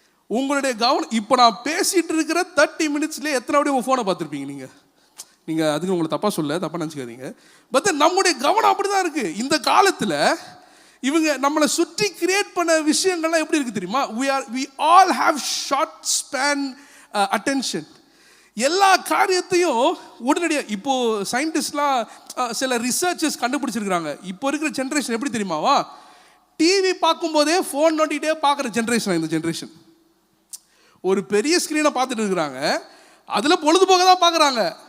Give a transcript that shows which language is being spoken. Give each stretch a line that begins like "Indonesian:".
Tamil: உங்களுடைய கவனம் இப்போ நான் பேசிகிட்டு இருக்கிற 30 மினிட்ஸ்லேயே எத்தனை அப்படியே உங்கள் ஃபோனை பார்த்துருப்பீங்க நீங்கள் அதுக்கு உங்களை தப்பாக தப்பாக நினச்சிக்காதீங்க. பட் நம்முடைய கவனம் அப்படி தான் இருக்குது. இந்த காலத்தில் இவங்க நம்மளை சுற்றி கிரியேட் பண்ண விஷயங்கள்லாம் எப்படி இருக்குது தெரியுமா?
English: we all have short span attention.
Tamil: எல்லா காரியத்தையும் உடனடியாக இப்போது சயின்டிஸ்ட்லாம் சில ரிசர்ச்சர்ஸ் கண்டுபிடிச்சிருக்கிறாங்க. இப்போ இருக்கிற ஜென்ரேஷன் எப்படி தெரியுமாவா? டிவி பார்க்கும்போதே ஃபோன் நோண்டிகிட்டே பார்க்குற ஜென்ரேஷன் இந்த ஜென்ரேஷன். ஒரு பெரிய ஸ்க்ரீனை பார்த்துட்டு இருக்கிறாங்க, அதில் பொழுதுபோக தான் பார்க்குறாங்க.